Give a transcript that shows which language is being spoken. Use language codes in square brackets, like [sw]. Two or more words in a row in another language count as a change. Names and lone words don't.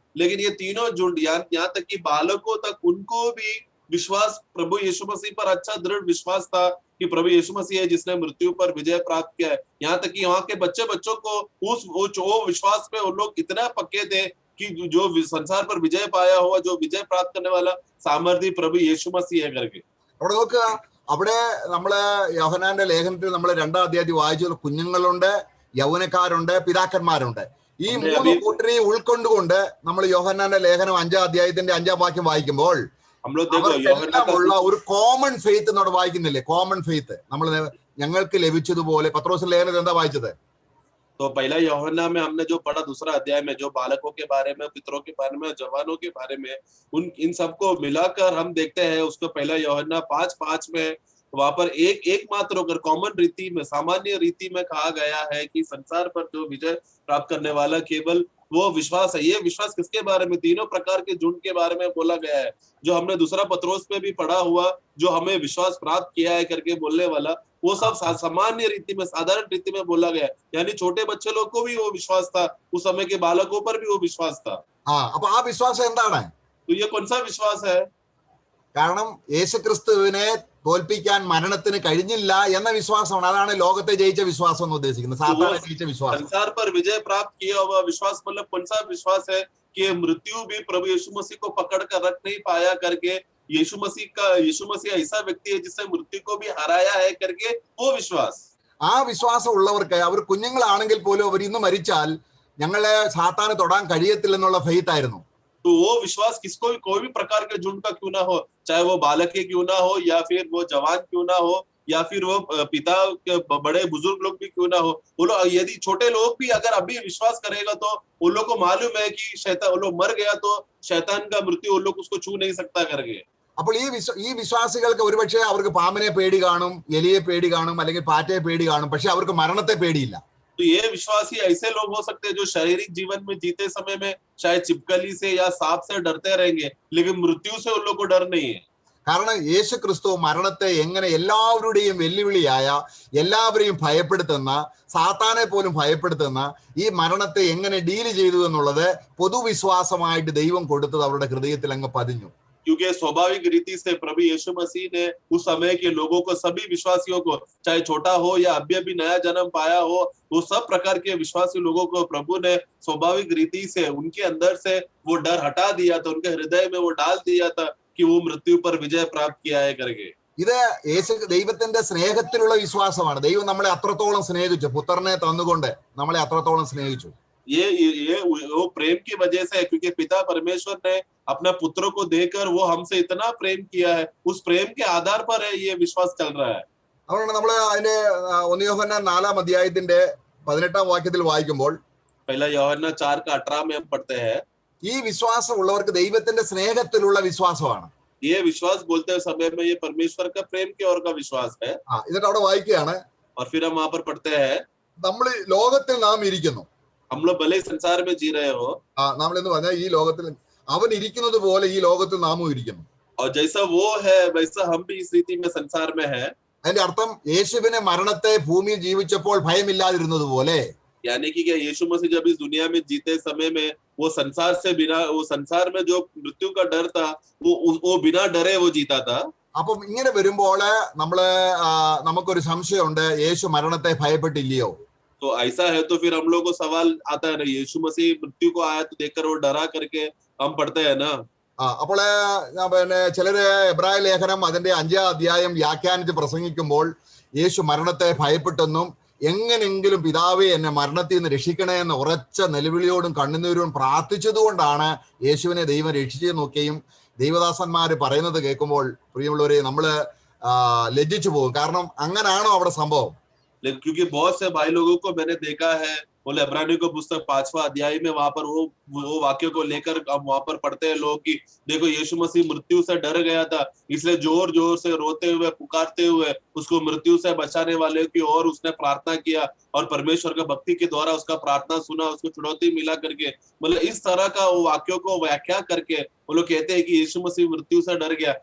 [hi] लेकिन ये तीनों झुंड यहाँ तक कि बालकों तक उनको भी विश्वास प्रभु यीशु मसीह पर अच्छा दृढ़ विश्वास था कि प्रभु यीशु मसीह है जिसने मृत्यु पर विजय प्राप्त किया है. यहाँ तक कि वहां के बच्चों को वो विश्वास पे उन लोग इतना पक्के थे कि जो संसार पर विजय पाया हुआ, जो विजय प्राप्त करने वाला सामर्थ्य प्रभु यीशु मसीह है करके. [ml] അവിടെ നോക്കുക, അവിടെ നമ്മള് യോഹന്നാന്റെ ലേഖനത്തിൽ നമ്മൾ 2-ാം അധ്യായത്തിൽ വായിച്ചു, കുഞ്ഞുങ്ങളുണ്ട്, യൗവനക്കാരുണ്ട്, പിതാക്കന്മാരുണ്ട്. ഈ 3 കൂട്ടരെ ഉൾക്കൊണ്ടുകൊണ്ട് നമ്മൾ യോഹന്നാന്റെ ലേഖനം 5-ാം അധ്യായത്തിന്റെ 5-ാം വാക്യം വായിക്കുമ്പോൾ ഉള്ള ഒരു [en] common faith [ml] എന്നോട് വായിക്കുന്നില്ലേ? [en] common faith [ml] നമ്മൾ ഞങ്ങൾക്ക് ലഭിച്ചതുപോലെ. പത്രോസിന്റെ ലേഖനത്തിൽ എന്താ വായിച്ചത്? [hi] तो पहला यूहन्ना में हमने जो पढ़ा 2रा अध्याय में, जो बालकों के बारे में, पितरों के बारे में, जवानों के बारे में, इन सबको मिलाकर हम देखते हैं. उसको पहला यूहन्ना 5:5 में वहां पर एक मात्र होकर कॉमन रीति में, सामान्य रीति में कहा गया है कि संसार पर जो विजय प्राप्त करने वाला केवल वो विश्वास है. ये विश्वास किसके बारे में? 3 प्रकार के झुंड के बारे में बोला गया है. जो हमने 2रा पत्रोस में भी पढ़ा हुआ, जो हमें विश्वास प्राप्त किया है करके बोलने वाला, वो सब सामान्य रीति में, साधारण रीति में बोला गया. यानी छोटे बच्चे लोग को भी वो विश्वास था, उस समय के बालकों पर भी वो विश्वास था. [ml] അപ്പൊ ആ വിശ്വാസം എന്താണ്? [hi] तो ये कौन सा विश्वास है? [ml] കാരണം യേശുക്രിസ്തുവിനെ തോൽപ്പിക്കാൻ മരണത്തിന് കഴിഞ്ഞില്ല എന്ന വിശ്വാസമാണ്. അതാണ് ലോകത്തെ ജയിച്ച വിശ്വാസം എന്ന് ഉദ്ദേശിക്കുന്നത്, സാത്താനെ ജയിച്ച വിശ്വാസം. [hi] संसार पर विजय प्राप्त किया हुआ विश्वास मतलब कौन सा विश्वास है? कि मृत्यु भी प्रभु यीशु मसीह को पकड़ कर रख नहीं पाया करके, यीशु मसीह ऐसा व्यक्ति है जिसने मृत्यु को भी हराया है करके वो विश्वास. [ml] ആ വിശ്വാസം ഉള്ളവർക്ക്, അവർ കുഞ്ഞുങ്ങളാണെങ്കിൽ പോലും അവർ ഇന്ന് മരിച്ചാൽ ഞങ്ങളെ സാത്താന് തൊടാൻ കഴിയത്തില്ലെന്നുള്ള ഫെയ്ത്ത് ആയിരുന്നു. [hi] तो वो विश्वास किसको भी, कोई भी प्रकार के झुंड का क्यों ना हो, चाहे वो बालक के क्यों ना हो, या फिर वो जवान क्यों ना हो, या फिर वो पिता के बड़े बुजुर्ग लोग भी क्यों ना हो, वो लोग यदि छोटे लोग भी अगर अभी विश्वास करेगा तो उन लोग को मालूम है कि शैतान, वो लोग मर गया तो शैतान का मृत्यु उन लोग उसको छू नहीं सकता करके. [ml] അപ്പോൾ ഈ വിശ്വാസികൾക്ക് ഒരുപക്ഷെ അവർക്ക് പാമ്പിനെ പേടി കാണും, എലിയെ പേടി കാണും, അല്ലെങ്കിൽ പാറ്റയെ പേടി കാണും, പക്ഷെ അവർക്ക് മരണത്തെ പേടിയില്ല. [hi] तो ये विश्वासी ऐसे लोग हो सकते हैं जो शारीरिक जीवन में जीते समय में शायद छिपकली से या सांप से डरते रहेंगे, लेकिन मृत्यु से उन लोग को डर नहीं है. [ml] കാരണം യേശു ക്രിസ്തു മരണത്തെ എങ്ങനെ എല്ലാവരുടെയും വെല്ലുവിളിയായ, എല്ലാവരെയും ഭയപ്പെടുത്തുന്ന, സാത്താനെ പോലും ഭയപ്പെടുത്തുന്ന ഈ മരണത്തെ എങ്ങനെ ഡീല് ചെയ്തു എന്നുള്ളത് പൊതുവിശ്വാസമായിട്ട് ദൈവം കൊടുത്തത് അവരുടെ ഹൃദയത്തിൽ അങ്ങ് പതിഞ്ഞു. [hi] क्योंकि स्वाभाविक रीति से प्रभु यीशु मसीह ने उस समय के लोगों को, सभी विश्वासियों को, चाहे छोटा हो या अभी नया जन्म पाया हो, वो सब प्रकार के विश्वासी लोगों को प्रभु ने स्वाभाविक रीति से उनके अंदर से वो डर हटा दिया था, उनके हृदय में वो डाल दिया था कि वो मृत्यु पर विजय प्राप्त किया है करके. [ml] ഇത് ദൈവത്തിന്റെ സ്നേഹത്തിലുള്ള വിശ്വാസമാണ്. ദൈവം നമ്മളെ അത്രത്തോളം സ്നേഹിച്ചു, പുത്രനെ തന്നുകൊണ്ട് നമ്മളെ അത്രത്തോളം സ്നേഹിച്ചു. [hi] ये वो प्रेम की वजह से है, क्योंकि पिता परमेश्वर ने अपने पुत्रों को देकर वो हमसे इतना प्रेम किया है, उस प्रेम के आधार पर है ये विश्वास चल रहा है। [ml] അതുകൊണ്ട് നമ്മൾ അതിന്റെ 1 യോഹന്നാൻ 4-ാം അധ്യായത്തിന്റെ 18-ാം വാക്യത്തിൽ വായിക്കുമ്പോൾ [hi] पहला यूहन्ना 4:18 में हम पढ़ते हैं, [ml] ഈ വിശ്വാസം ഉള്ളവർക്ക് ദൈവത്തിന്റെ സ്നേഹത്തിലുള്ള വിശ്വാസമാണ്. [hi] ये विश्वास बोलते समय में ये परमेश्वर का प्रेम की ओर का विश्वास है। [ml] എന്നിട്ട് അവിടെ വായിക്കുകയാണ്, [hi] और फिर हम वहां पर पढ़ते हैं, [ml] നമ്മൾ ലോകത്തിൽ നാം ഇരിക്കുന്നു. [hi] हम लोग भले ही संसार में जी रहे हो, [ml] നമ്മൾ എന്ന് പറഞ്ഞാൽ ഈ ലോകത്തിൽ അവൻ ഇരിക്കുന്നത് പോലെ ഈ ലോകത്തിൽ നാമും ഇരിക്കുന്നു. [hi] और जैसा वो है वैसा हम भी इस रीति में संसार में है। [ml] അതിന്റെ അർത്ഥം യേശുവിനെ മരണത്തെ ഭൂമിയിൽ ജീവിച്ചപ്പോൾ ഭയമില്ലാതിരുന്നത് പോലെ [hi] यानी कि क्या यीशु मसीह जब इस दुनिया में जीते समय में वो संसार से बिना, वो संसार में जो मृत्यु का डर था वो बिना डरे वो जीता था। [ml] അപ്പം ഇങ്ങനെ വരുമ്പോൾ നമുക്കൊരു സംശയമുണ്ട്, യേശു മരണത്തെ ഭയപ്പെട്ടില്ലയോ? [hi] तो ऐसा है तो फिर हम लोग को सवाल आता है ना, यीशु मसीह मृत्यु को आया तो देखकर वो डरा करके हम पढ़ते हैं ना। [ml] അപ്പോൾ പിന്നെ ചിലര് എബ്രായ ലേഖനം അതിന്റെ 5-ാം അധ്യായം വ്യാഖ്യാനിച്ച് പ്രസംഗിക്കുമ്പോൾ യേശു മരണത്തെ ഭയപ്പെട്ടെന്നും എങ്ങനെങ്കിലും പിതാവേ എന്നെ മരണത്തിൽ നിന്ന് രക്ഷിക്കണേ എന്ന ഉറച്ച നിലവിളിയോടും കണ്ണുനീരോടും പ്രാർത്ഥിച്ചതുകൊണ്ടാണ് യേശുവിനെ ദൈവം രക്ഷിച്ചെന്നൊക്കെയും ദൈവദാസന്മാര് പറയുന്നത് കേൾക്കുമ്പോൾ പ്രിയമുള്ളവരെ നമ്മള് ലജ്ജിച്ചു പോകും. കാരണം അങ്ങനാണോ അവിടെ സംഭവം? [hi] लेकिन क्योंकि बहुत से भाई लोगों को मैंने देखा है, बोले इब्रानियों को पुस्तक 5वां अध्याय में वहां पर वो वाक्य को लेकर हम वहां पर पढ़ते हैं लोग कि देखो यीशु मसीह मृत्यु से डर गया था, इसलिए जोर जोर से रोते हुए पुकारते हुए उसको मृत्यु से बचाने वाले की ओर उसने प्रार्थना किया और परमेश्वर का भक्ति के द्वारा उसका प्रार्थना सुना, उसको चुनौती मिला करके, मतलब इस तरह का वो वाक्यों को व्याख्या करके वो लोग कहते हैं कि यीशु मसीह मृत्यु से डर गया।